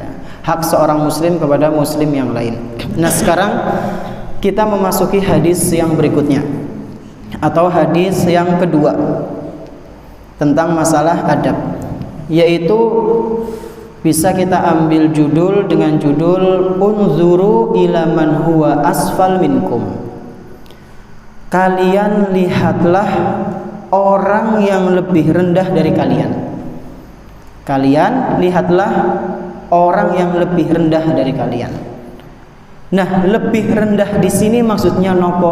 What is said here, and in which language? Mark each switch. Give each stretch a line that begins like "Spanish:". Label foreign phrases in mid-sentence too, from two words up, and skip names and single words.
Indonesian: Hak seorang muslim kepada muslim yang lain. Nah sekarang kita memasuki hadis yang berikutnya atau hadis yang kedua tentang masalah adab, yaitu bisa kita ambil judul dengan judul
Arabic: انظروا إلى من هو أسفل منكم.
Indonesian: Kalian lihatlah orang yang lebih rendah dari kalian. Kalian lihatlah orang yang lebih rendah dari kalian. Nah, lebih rendah di sini maksudnya nopo?